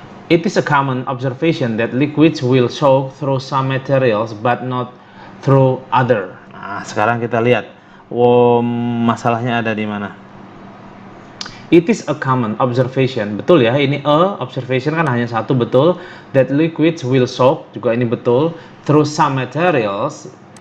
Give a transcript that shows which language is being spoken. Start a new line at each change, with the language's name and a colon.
English: It is a common observation that liquids will soak through some materials but not through other.
Indonesian: Nah, sekarang kita lihat masalahnya ada di mana.
English: It is a common observation.
Indonesian: Betul ya, ini observation kan hanya satu, betul.
English: That liquids will soak,
Indonesian: juga ini betul.
English: Through some materials.